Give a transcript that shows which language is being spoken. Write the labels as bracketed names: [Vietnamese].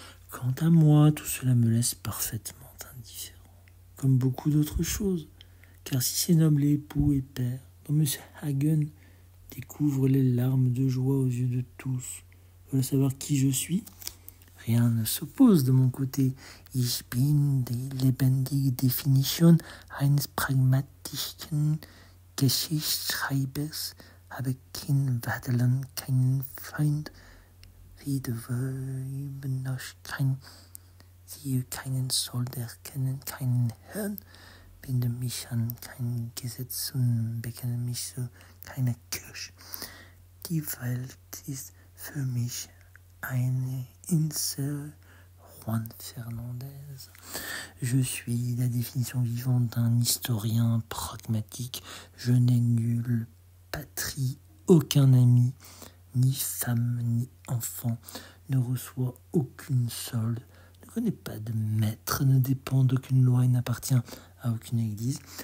[French] Quant à moi, tout cela me laisse parfaitement indifférent, comme beaucoup d'autres choses, car si ces nobles époux et pères, dont M. Hagen découvre les larmes de joie aux yeux de tous, veulent savoir qui je suis, rien ne s'oppose de mon côté. [German] Ich bin die lebendige Definition eines pragmatischen Geschichtsschreibers, habe kein Vaterland, keinen Feind, weder Weib noch kein, sehe keinen Sold erkennen, keinen Herrn, binde mich an kein Gesetz und bekenne mich zu keiner Kirche. Die Welt ist für mich eine Insel. Juan Fernandez. [French] Je suis la définition vivante d'un historien pragmatique. Je n'ai nulle patrie, aucun ami, ni femme, ni enfant, ne reçoit aucune solde, ne connaît pas de maître, ne dépend d'aucune loi et n'appartient à aucune église.